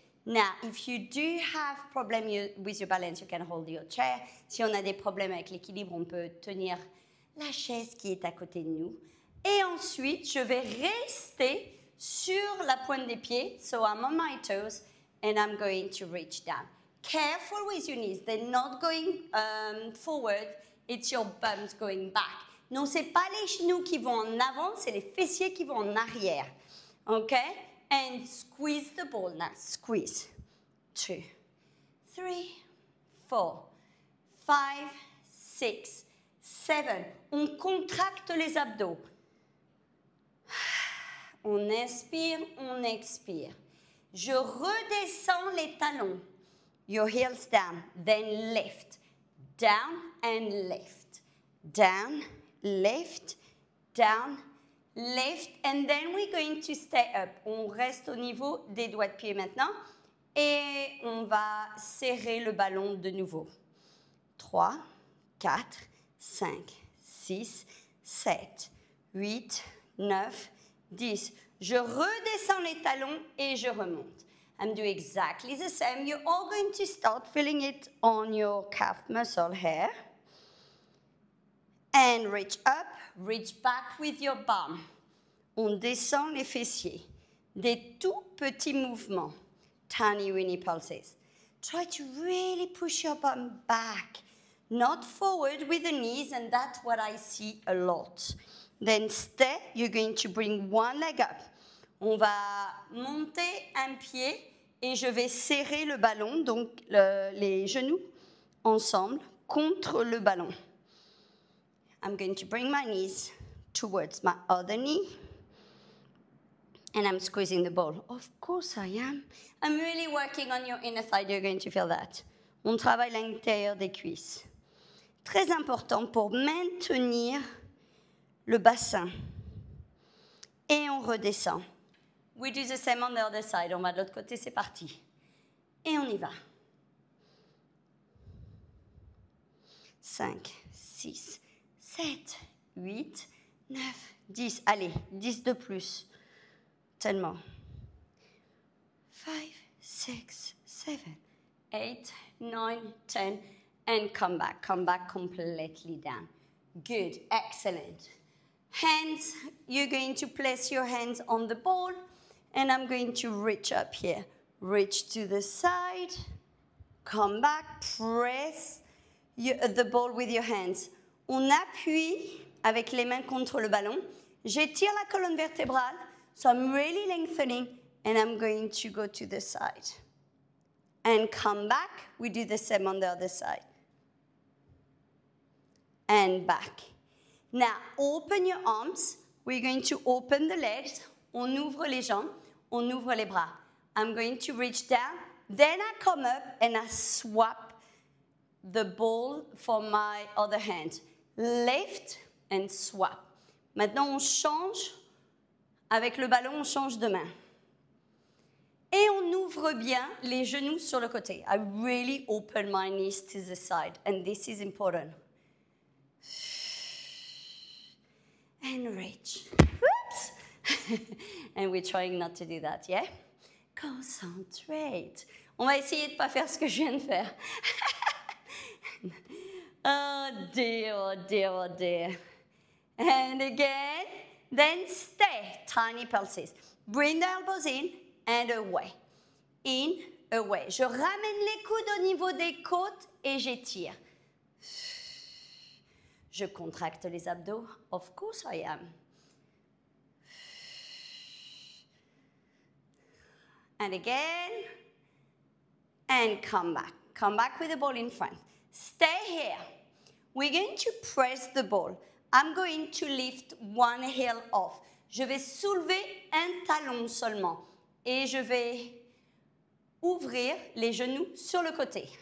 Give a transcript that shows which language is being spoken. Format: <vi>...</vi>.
<en>Now, if you do have problem with your balance, you can hold your chair.</en> <fr>Si on a des problèmes avec l'équilibre, on peut tenir la chaise qui est à côté de nous. Et ensuite, je vais rester sur la pointe des pieds.</fr> <en>So I'm on my toes and I'm going to reach down. Careful with your knees. They're not going forward. It's your bums going back.</en> <fr>Non, ce n'est pas les genoux qui vont en avant, c'est les fessiers qui vont en arrière.</fr> <en>OK? And squeeze the ball now. Squeeze. 2, 3, 4, 5, 6, 7.</en> <fr>On contracte les abdos. On inspire, on expire. Je redescends les talons.</fr> <en>Your heels down. Then lift. Down and lift. Down, lift, down, lift, and then we're going to stay up.</en> <fr>On reste au niveau des doigts de pied maintenant et on va serrer le ballon de nouveau. 3, 4, 5, 6, 7, 8, 9, 10. Je redescends les talons et je remonte.</fr> <en>I'm doing exactly the same. You're all going to start feeling it on your calf muscle here. And reach up, reach back with your bum.</en> <fr>On descend les fessiers. Des tout petits mouvements.</fr> <en>Tiny weeny pulses. Try to really push your bum back. Not forward with the knees, and that's what I see a lot. Then stay, you're going to bring one leg up.</en> <fr>On va monter un pied et je vais serrer le ballon, donc les genoux ensemble contre le ballon.</fr> <en>I'm going to bring my knees towards my other knee and I'm squeezing the ball. Of course I am. I'm really working on your inner thigh. You're going to feel that.</en> <fr>On travaille l'intérieur des cuisses. Très important pour maintenir le bassin. Et on redescend.</fr> <en>We do the same on the other side.</en> <fr>On va de l'autre côté, c'est parti. Et on y va. 5, 6, 7, 8, 9, 10. Allez, 10 de plus. Tellement. 5, 6, 7, 8, 9, 10.</fr> <en>And come back. Come back completely down. Good. Excellent. Hands, you're going to place your hands on the ball. And I'm going to reach up here. Reach to the side. Come back. Press the ball with your hands.</en> <fr>On appuie avec les mains contre le ballon. J'étire la colonne vertébrale.</fr> <en>So I'm really lengthening. And I'm going to go to the side. And come back. We do the same on the other side. And back. Now, open your arms. We're going to open the legs.</en> <fr>On ouvre les jambes. On ouvre les bras.</fr> <en>I'm going to reach down. Then I come up and I swap the ball for my other hand. Lift and swap.</en> <fr>Maintenant, on change. Avec le ballon, on change de main. Et on ouvre bien les genoux sur le côté.</fr> <en>I really open my knees to the side. And this is important. And reach. Oops. And we're trying not to do that, yeah? Concentrate.</en> <fr>On va essayer de ne pas faire ce que je viens de faire.</fr> <en>Oh dear, oh dear, oh dear. And again, Then stay, tiny pulses. Bring the elbows in and away. In, away.</en> <fr>Je ramène les coudes au niveau des côtes et j'étire. Je contracte les abdos.</fr> <en>Of course I am. And again. And come back. Come back with the ball in front. Stay here. We're going to press the ball. I'm going to lift one heel off.</en> <fr>Je vais soulever un talon seulement. Et je vais ouvrir les genoux sur le côté.</fr>